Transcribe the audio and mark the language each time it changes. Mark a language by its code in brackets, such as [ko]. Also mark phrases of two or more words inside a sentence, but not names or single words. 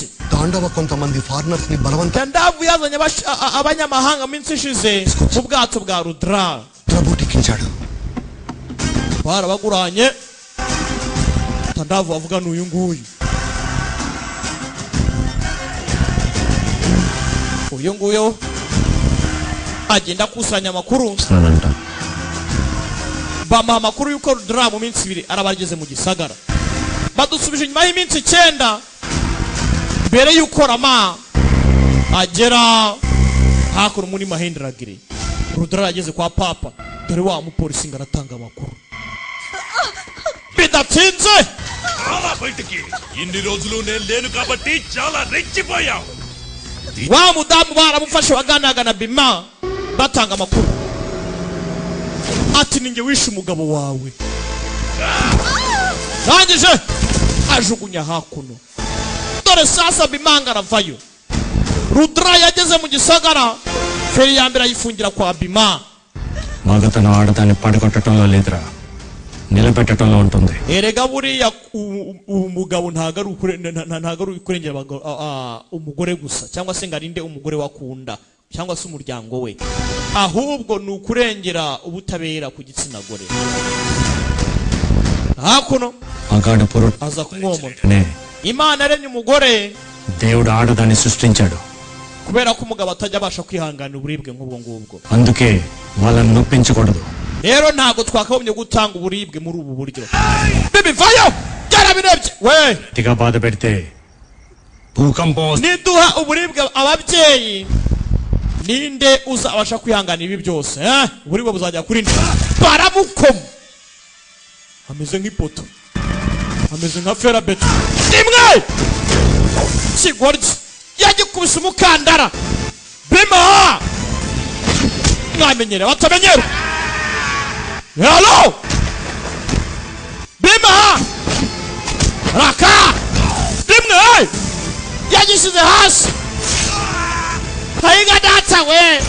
[te] తాండవ కొంతమంది ఫారినర్స్ ని బలవంత [rw] Tandavu yazanye abanyamahanga minsi ishize mu bwato bwa Rudra [te] బుటికించాడు [rw] barabaguranye Tandavu avuga n'uyu nguyu uyu nguyu agenda akusanya amakuru bamuha amakuru y'uko Rudra mu minsi 2 arabageze mu gisagara badusubije nyuma y'iminsi 9 mbere y'uko Rama agera hakuno muri Mahendragiri Rudra yageze kwa papa dore wa mupolisi ngaratanga amakuru bidatinze [te] చాలా బయటికి ఇన్ని రోజులు నేను లేను కాబట్టి చాలా రెచ్చిపోయావు [rw] wa mudamu baramufashe waganiraga na Bima batanga amakuru ati ninge wishe umugabo wawe rangije ajugunya hakuno dore sasa Bima aravayo Rudra yageze mu gisagara feri ya mbere ayifungira kwa Bima [te] మగతను ఆడదాన్ని పడగొట్టడంలో లేదురా నిలబెట్టడంలో ఉంటుంది [rw] erega buriya umugabo ntago ari kurengera umugore gusa cyangwa se ngarinde umugore wakunda cyangwa se umuryango we ahubwo ni ukurengera ubutabera ku gitsina gore hakuno [te] మగాడు పొరు [rw] aza kumwomora [te] నే [rw] Imana yaremye umugore [te] దేవుడు ఆడదాన్ని సృష్టించాడు [rw] kubera ko umugabo atajya abasha kwihanganira uburibwe nk'ubwo ngubwo [te] అందుకే వాళ్ళని నొప్పించకూడదు [rw] rero ntago twakagombye gutanga uburibwe muri ubu buryo bibi vayo byarabirebye we [te] గట్టిగా బాధ పెడితే భూకంపం [rw] niduha uburibwe ababyeyi ninde uzabasha kwihanganira ibi byose uburibwe buzajya kuri nde barabukoma ameze nk'ipoto ameze nka ferabeto imwe kigoryi yagikubise umukandara Bima mwamenyere batamenyere hello Bima raka imwe yagishyize hasi kayiga data we